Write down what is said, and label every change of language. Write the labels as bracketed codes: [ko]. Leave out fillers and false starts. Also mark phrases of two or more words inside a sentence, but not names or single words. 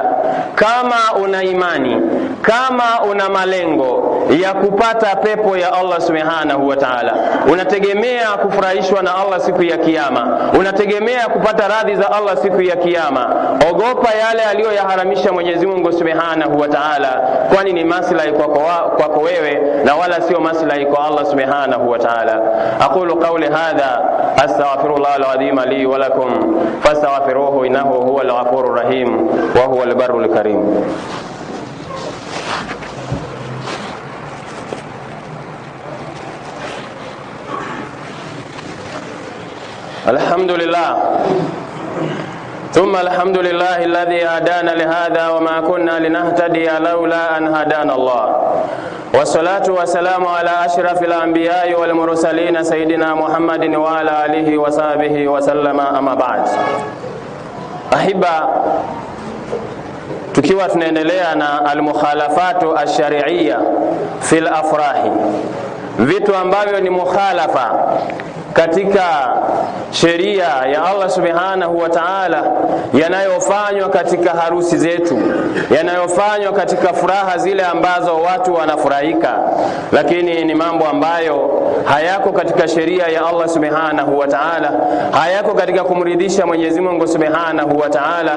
[sw] Kama una imani, kama una malengo ya kupata pepo ya Allah [ar] سبحانه وتعالى, [sw] unategemea kufurahishwa na Allah siku ya Kiyama, unategemea kupata radhi za Allah siku ya Kiyama, ogopa yale aliyoyaharamisha Mwenyezi Mungu [ar] سبحانه وتعالى, [sw] kwani ni maslahi kwako wewe na wala sio maslahi kwa Allah [ar] سبحانه وتعالى. أقول قولي هذا أستغفر الله العظيم لي ولكم فاستغفروه إنه هو الغفور الرحيم وهو البر الكريم. الحمد لله ثم الحمد لله الذي هدانا لهذا وما كنا لنهتدي لولا أن هدانا الله. والصلاة والسلام على أشرف الأنبياء والمرسلين سيدنا محمد وعلى آله وصحبه وسلم، أما بعد. [sw] Ahiba, tukiwa tunaendelea na [ar] المخالفات الشرعية في الأفراح, [sw] vitu ambavyo ni mukhalafa katika sheria ya Allah [ar] سبحانه وتعالى, [sw] yanayofanywa katika harusi zetu, yanayofanywa katika furaha zile ambazo watu wanafurahika, lakini ni mambo ambayo hayako katika sheria ya Allah [ar] سبحانه وتعالى, [sw] hayako katika kumridhisha Mwenyezi Mungu [ar] سبحانه وتعالى.